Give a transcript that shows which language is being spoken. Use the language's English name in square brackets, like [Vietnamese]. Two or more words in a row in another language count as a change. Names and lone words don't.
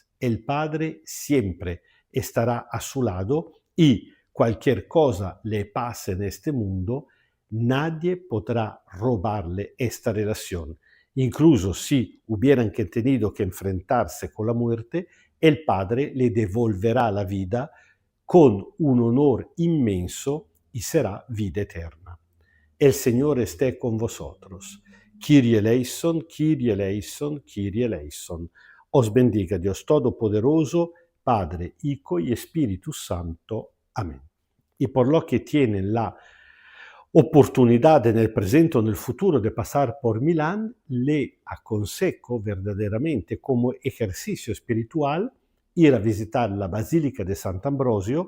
[Spanish] El Padre siempre estará a su lado y cualquier cosa le pase en este mundo, nadie podrá robarle esta relación. Incluso si hubieran tenido que enfrentarse con la muerte, el Padre le devolverá la vida con un honor inmenso y será vida eterna. El Señor esté con vosotros. [Greek] Kyrie eleison, Kyrie eleison, Kyrie eleison. [Spanish] Os bendiga Dios Todopoderoso, Padre, Hijo y Espíritu Santo. Amén. Y por lo que tienen la oportunidad en el presente o en el futuro de pasar por Milán, le aconsejo verdaderamente como ejercicio espiritual ir a visitar la Basílica de Sant'Ambrosio.